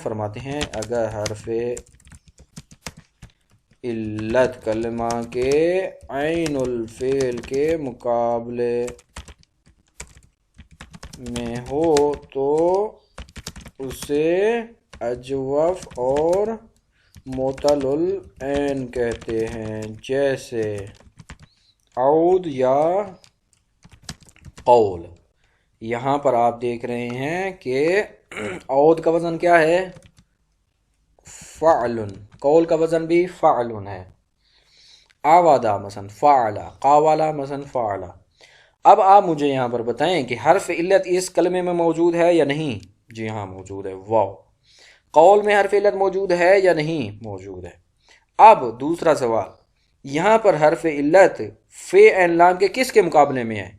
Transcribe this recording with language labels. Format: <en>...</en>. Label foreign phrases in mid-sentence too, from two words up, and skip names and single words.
<ur>فرماتے ہیں اگر حرف علت کلمہ کے عین الفعل کے مقابلے میں ہو تو اسے اجوف اور معتل العین کہتے ہیں، جیسے عود یا قول۔ یہاں پر آپ دیکھ رہے ہیں کہ عود کا وزن کیا ہے؟ فعلن۔ قول کا وزن بھی فعلن ہے۔</ur> <ar>آوادہ مثلا فعل، قاولا مثلا فعل۔</ar> <ur>اب آپ مجھے یہاں پر بتائیں کہ حرف علت اس کلمے میں موجود ہے یا نہیں؟ جی ہاں موجود ہے، واو۔ قول میں حرف علت موجود ہے یا نہیں؟ موجود ہے۔ اب دوسرا سوال، یہاں پر حرف علت فے عین لام کے کس کے مقابلے میں ہے؟</ur>